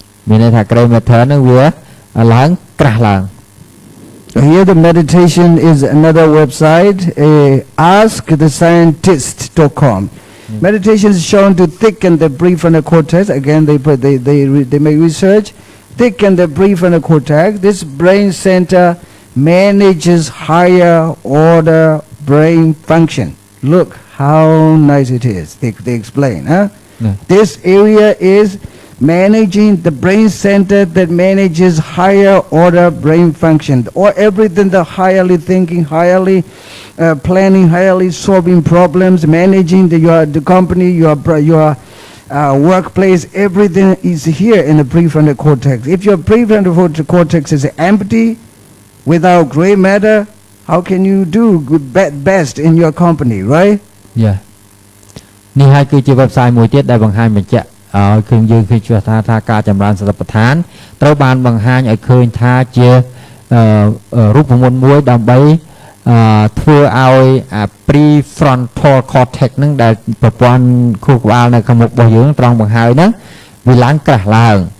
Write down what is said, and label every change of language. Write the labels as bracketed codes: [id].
[km] មានន័យថាក្រេ matter ហ្នឹងវាឡើងក្រាស់ឡើង [en] Here the meditation is another website, askthescientist.com. Meditation is shown to thicken the prefrontal cortex. Again, they make research. Thicken the prefrontal cortex. This brain center manages higher order brain function. Look how nice it is. They explain. Huh? Yeah. This area is managing the brain center that manages higher order brain function, or everything, the highly thinking, highly planning, highly solving problems, managing the company, your workplace, everything is here in the prefrontal cortex. If your prefrontal cortex is empty, without gray matter, how can you do best in your company, right? Yeah. [km] នេះហើយគឺជា website មួយទៀតដែលបង្ហាញបញ្ជាក់ឲ្យឃើញយើងឃើញថាការចម្រើនសតិប្បដ្ឋានត្រូវបានបង្ហាញឲ្យឃើញថាជារូបមន្តមួយដើម្បីធ្វើឲ្យអា prefrontal cortex ហ្នឹងដែលប្រព័ន្ធខួរក្បាលនៅខាងមុខរបស់យើងត្រង់បង្ហើយហ្នឹងវាឡើងក្រាស់ឡើង